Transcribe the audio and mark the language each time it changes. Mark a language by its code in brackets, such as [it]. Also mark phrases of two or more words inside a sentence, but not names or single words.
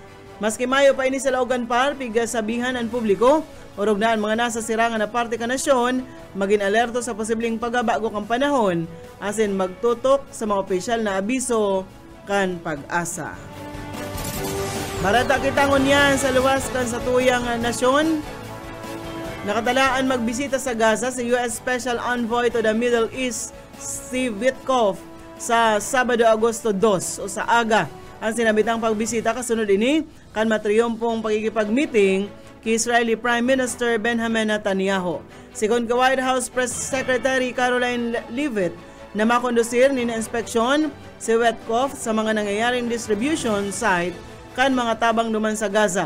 [bik] Maski mayo pa ini sa laogan par, pigasabihan ang publiko, urog na ang mga nasa sirangan na parte ka nasyon, maging alerto sa posibleng pagbabago kang panahon, asin magtutok sa mga opisyal na abiso kan pag-asa. Barata kitangon yan sa luwas kan sa tuyang nasyon. Nakatalaan magbisita sa Gaza si US [en] Special Envoy to the Middle East [bik] Steve Witkoff sa Sabado, Agosto 2 o sa aga. Ang sinabitang pagbisita kasunod ini kan matriyumpong pagkikipag-meeting kay [en] Israeli Prime Minister [bik] Benjamin Netanyahu. Sigon ka White House [en] Press Secretary [bik] Caroline Leavitt na makondusir ni na inspeksyon si Witkoff sa mga nangyayaring [en] distribution site [bik] kan mga tabang duman sa Gaza.